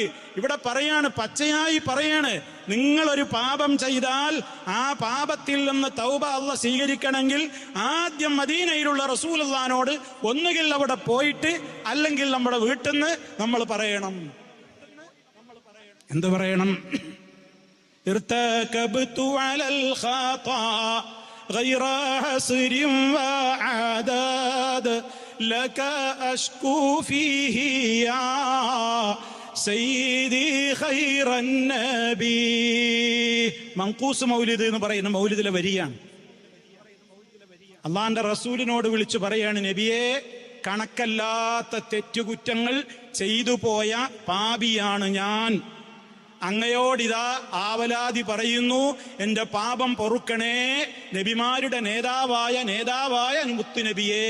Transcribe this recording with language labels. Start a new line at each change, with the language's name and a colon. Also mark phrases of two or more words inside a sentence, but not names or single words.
Malayalam: ഇവിടെ പറയാണ്, പച്ചയായി പറയാണ്, നിങ്ങളൊരു പാപം ചെയ്താൽ ആ പാപത്തിൽ നിന്ന് തൗബ അല്ലാഹ് സ്വീകരിക്കണമെങ്കിൽ ആദ്യം മദീനയിലുള്ള റസൂലുള്ളാഹിനോട് ഒന്നുകിൽ അവിടെ പോയിട്ട് അല്ലെങ്കിൽ നമ്മുടെ വീട്ടിൽ നിന്ന് നമ്മൾ പറയണം. എന്ത് പറയണം?
Arabic: ارتكبت على الخطا غير حصر وعداد لك أشكو فيه يا سيدي خير النبي.
Malayalam: മൻഖൂസ് മൗലിദ് എന്ന് പറയുന്ന മൗലിദിലെ വരിയാണ്. അള്ളാന്റെ റസൂലിനോട് വിളിച്ചു പറയാണ്, നബിയെ, കണക്കല്ലാത്ത തെറ്റുകുറ്റങ്ങൾ ചെയ്തു പോയ പാപിയാണ് ഞാൻ. അങ്ങയോടിതാ ആവലാതി പറയുന്നു, എന്റെ പാപം പൊറുക്കണേ, നബിമാരുടെ നേതാവായ മുത്തു നബിയേ.